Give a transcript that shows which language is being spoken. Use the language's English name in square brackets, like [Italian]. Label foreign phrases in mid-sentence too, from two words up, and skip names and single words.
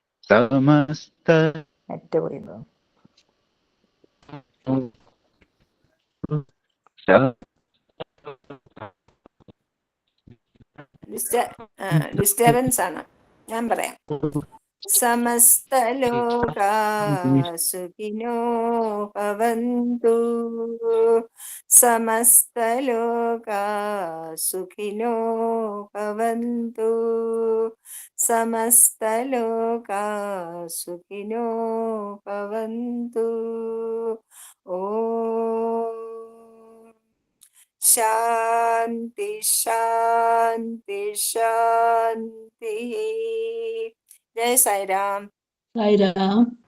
[Malayalam] സമസ്ത നെറ്റ് പോയിരുന്നു. ഡിസ്റ്റർബൻസ് ആണ്. ഞാൻ പറയാം. [Sanskrit] സമസ്ത ലോകാ സുഖിനോ ഭവന്തു, സമസ്ത ലോകാ സുഖിനോ ഭവന്തു, സമസ്ത ലോകാ സുഖിനോ ഭവന്തു. ഓം ശാന്തി ശാന്തി ശാന്തി. ജയ സായിരാം. സായിരാം.